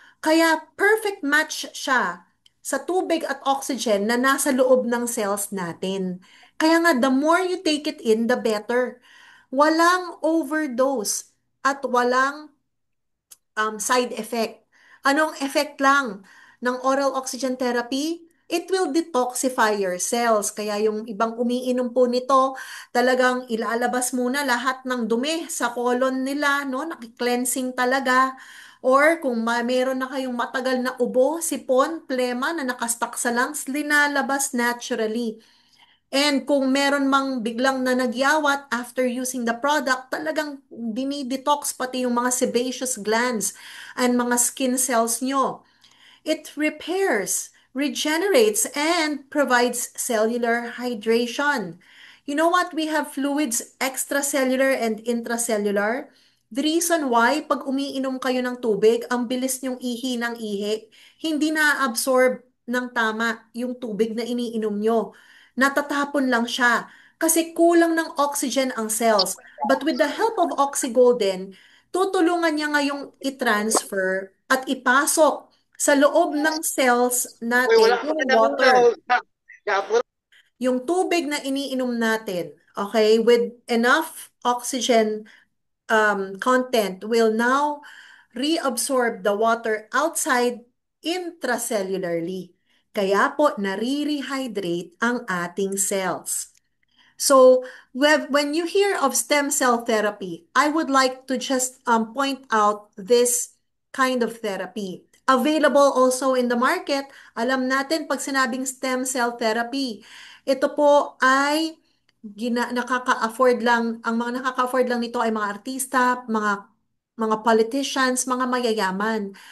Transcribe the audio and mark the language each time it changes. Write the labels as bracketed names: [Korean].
[Filipino] Kaya perfect match siya sa tubig at oxygen na nasa loob ng cells natin. Kaya nga, [English] the more you take it in, the better. [Filipino] Walang overdose at walang side effect. Anong effect lang ng oral oxygen therapy? [English] It will detoxify your cells. [Filipino] Kaya yung ibang umiinom po nito, talagang ilalabas muna lahat ng dumi sa colon nila, no? Naki-cleansing talaga. Or kung meron na kayong matagal na ubo, sipon, plema na nakastuck sa lungs, linalabas naturally. And kung meron mang biglang na nagyawat after using the product, talagang dinidetox pati yung mga sebaceous glands and mga skin cells nyo. [English] It repairs, regenerates, and provides cellular hydration. You know what? We have fluids extracellular and intracellular. The reason why, [Filipino] pag umiinom kayo ng tubig, ang bilis nyong ihi ng ihi, hindi na-absorb ng tama yung tubig na iniinom nyo. Natatapon lang siya kasi kulang ng oxygen ang cells. [English] But with the help of OxyGolden, [Filipino] tutulungan niya ngayong i-transfer at ipasok sa loob ng cells natin yung water, yung tubig na iniinom natin, okay, [English] with enough oxygen content will now reabsorb the water outside intracellularly. [Filipino] Kaya po, nare-rehydrate ang ating cells. [English] So, when you hear of stem cell therapy, I would like to just point out this kind of therapy. Available also in the market. [Filipino] Alam natin pag sinabing stem cell therapy, ito po ay nakaka-afford lang, ang mga nakaka-afford lang nito ay mga artista, mga politicians, mga mayayaman.